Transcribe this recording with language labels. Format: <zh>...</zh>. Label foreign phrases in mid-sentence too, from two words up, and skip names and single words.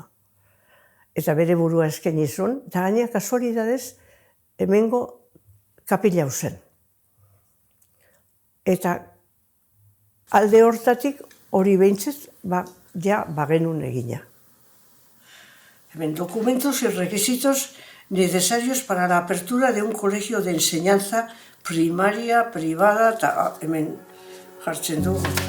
<eu>Eta bere burua eskaini zuen, eta gainera kasualidadez hemengo kapila zen. Eta alde hortatik hori behintzet, genuen egina.</eu> <es>Hemen documentos y requisitos necesarios para la apertura de un colegio de enseñanza primaria, privada,</es> <eu>eta hemen jartzen du.</eu>